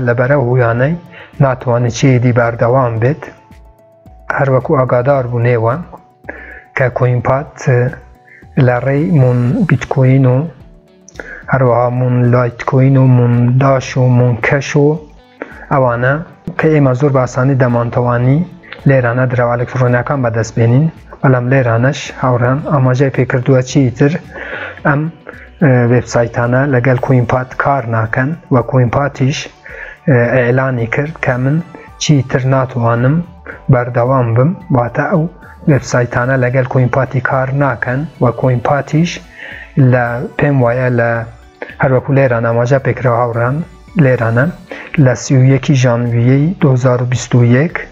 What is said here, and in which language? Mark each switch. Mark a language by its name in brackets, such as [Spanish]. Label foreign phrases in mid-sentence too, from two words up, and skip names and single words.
[Central Kurdish] لبره هویانه ناتوانه چی دی بردوام بید هر وکو آگادار بونیوه که کوینپات لری مون بیتکوین و هر وها مون لایت کوین و مون داش و مون کش و اوانه که ایما زور باسانی دمانتوانی لێرانە دراوە ئەلکترۆنیەکان بەدەستبێنین بەڵام لێرانەش هاوڕێیان ئاماژەی پێکردووە چیتر ئەم وێبسایتانە لەگەڵ کوینپات کار ناکەن و کوینپاتیش ئێعلانی کرد کە من چیتر ناتوانم بەردەوام بم واتە ئەو وێبسایتانە لەگەڵ کوینپاتی کار ناکەن و کوینپاتیش لە پێم وایە لە هەروەکو لێران ئاماژە پێکراوە هاوڕێیان لێرانە لە 31 ژانڤیەی 2021